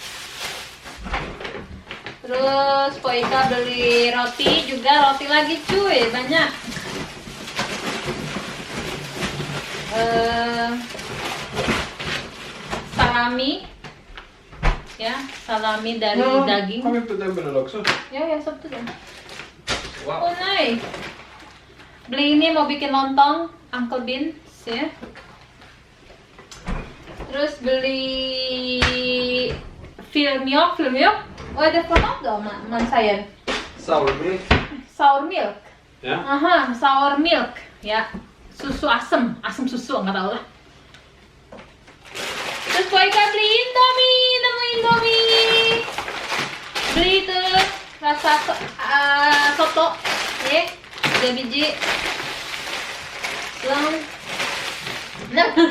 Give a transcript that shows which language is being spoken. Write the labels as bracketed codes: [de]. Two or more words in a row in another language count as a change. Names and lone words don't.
[id] Terus Poika beli roti juga, roti lagi cuy, banyak. Salami ya, salami dari daging. [sv] Kan vi put den med också? [id] Ya, Sabtu deh. Wow. [en] Oh nice. [id] Beli ini mau bikin lontong Uncle Beans ya. Terus beli filmjölk. [sv] Vad är det för något då man säger? [en] Sour milk. Sour milk. [sv] Ja. [id] Aha, [en] sour milk [id] ya. Susu asam susu nggak tahu lah. Terus Poika beli Indomie. Beli tuh rasa soto ya, 3 biji. Lang. Nah.